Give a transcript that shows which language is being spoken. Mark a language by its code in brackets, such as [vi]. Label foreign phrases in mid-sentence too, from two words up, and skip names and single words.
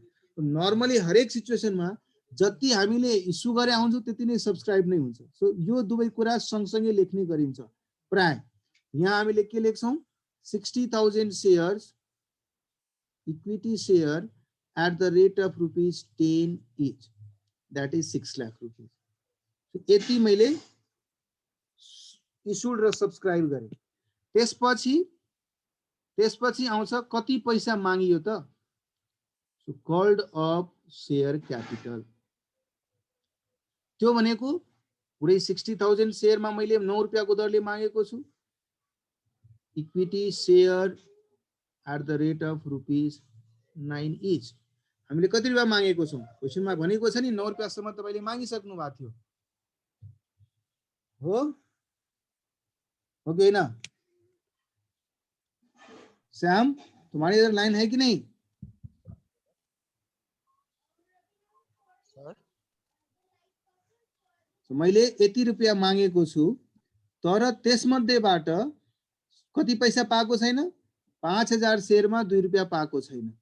[ne] नर्मली हरेक सिचुएसनमा जति हामीले इस्यु गरे आउँछौँ त्यति नै सब्सक्राइब नै हुन्छ। सो यो दुवै कुरा सँगसँगै लेख्ने गरिन्छ प्राय। यहाँ हामीले के लेख्छौँ, 60,000 [en] shares equity share at the rate of [ne] ₹10 [en] each, that is 6 lakh rupees। [ne] यति मैले इस्युड र सब्सक्राइब गरेँ। त्यसपछि आउँछ कति पैसा मागियो त, [en] so called of share capital. [ne] त्यो भनेको पुरै 60,000 शेयरमा मैले 9 रुपैयाँको दरले मागेको छु, [en] equity share at the rate of [ne] ₹9 each। हामीले कति रुपैयाँ मागेको छौँ, क्वेसनमा भनेको छ नि 9 रुपैयाँसम्म तपाईले मागिसक्नु भएको थियो हो कि होइन? [hi] श्याम तुम्हारे इधर लाइन है कि नहीं? [ne] मैले यति रुपैयाँ मागेको छु तर त्यसमध्येबाट कति पैसा पाएको छैन, 5,000 शेयरमा 2 रुपैयाँ पाएको छैन।